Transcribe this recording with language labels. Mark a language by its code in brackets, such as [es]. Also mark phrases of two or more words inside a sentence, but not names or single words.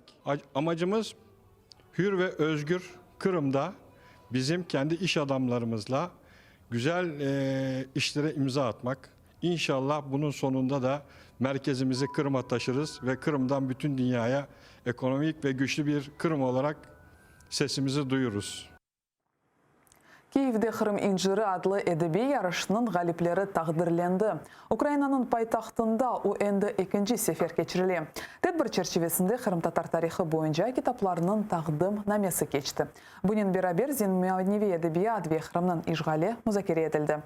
[tr] Amacımız hür ve özgür Kırım'da bizim kendi iş adamlarımızla güzel işlere imza atmak. İnşallah bunun sonunda da merkezimizi Kırım'a taşırız ve Kırım'dan bütün dünyaya ekonomik ve güçlü bir Kırım olarak sesimizi duyururuz. [crh] Kiyev'de Kırım İnciri adlı edebi yarışının galipleri takdirlendi. Ukrayna'nın paytahtında o endi ikinci sefer geçirili. Tedbir çerçevesinde Kırım Tatar tarixi boyunca kitaplarının taqdim namesi geçti. Bunun beraber Zenmanevi edebiyat ve Kırım'ın işgali müzakere edildi.